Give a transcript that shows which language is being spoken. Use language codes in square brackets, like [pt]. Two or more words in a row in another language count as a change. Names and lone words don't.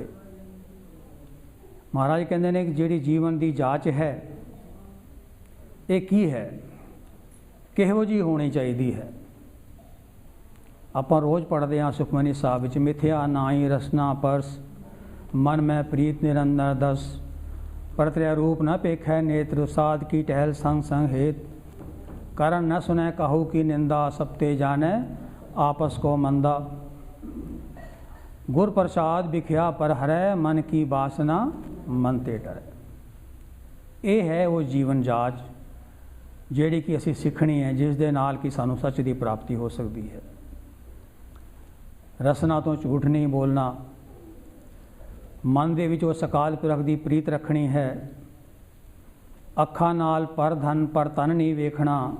[pa] ਮਹਾਰਾਜ ਕਹਿੰਦੇ ਨੇ ਕਿ ਜਿਹੜੀ ਜੀਵਨ ਦੀ ਜਾਂਚ ਹੈ ਇਹ ਕੀ ਹੈ, ਕਿਹੋ ਜਿਹੀ ਹੋਣੀ ਚਾਹੀਦੀ ਹੈ। ਆਪਾਂ ਰੋਜ਼ ਪੜ੍ਹਦੇ ਹਾਂ ਸੁਖਮਨੀ ਸਾਹਿਬ ਵਿੱਚ, ਮਿਥਿਆ ਨਾਹੀ ਰਸਨਾ ਪਰਸ, ਮਨ ਮੈਂ ਪ੍ਰੀਤ ਨਿਰੰਦਰ ਦਸ, ਪਰਤਰਿਆ ਰੂਪ ਨ ਪੇਖੈ ਨੇਤਰ, ਸਾਧ ਕੀ ਟਹਿਲ ਸੰਗ ਸੰਗ ਹੇਤ, ਕਰਨ ਨ ਸੁਨੈ ਕਹੂ ਕੀ ਨਿੰਦਾ, ਸਭ ਤੇ ਜਾਨੇ ਆਪਸ ਕੋ ਮੰਦਾ, ਗੁਰ ਪ੍ਰਸਾਦ ਬਿਖਿਆ ਪਰ ਹਰੈ, ਮਨ ਕੀ ਬਾਸਨਾ ਮਨ ਤੇ ਡਰੈ। ਇਹ ਹੈ ਉਹ ਜੀਵਨ ਜਾਂਚ ਜਿਹੜੀ ਕਿ ਅਸੀਂ ਸਿੱਖਣੀ ਹੈ, ਜਿਸ ਦੇ ਨਾਲ ਕਿ ਸਾਨੂੰ ਸੱਚ ਦੀ ਪ੍ਰਾਪਤੀ ਹੋ ਸਕਦੀ ਹੈ। ਰਸਨਾ ਤੋਂ ਝੂਠ ਨਹੀਂ ਬੋਲਣਾ, ਮਨ ਦੇ ਵਿੱਚ ਉਸ ਅਕਾਲ ਪੁਰਖ ਦੀ ਪ੍ਰੀਤ ਰੱਖਣੀ ਹੈ, ਅੱਖਾਂ ਨਾਲ ਪਰ ਧਨ ਪਰ ਤਨ ਨਹੀਂ ਵੇਖਣਾ,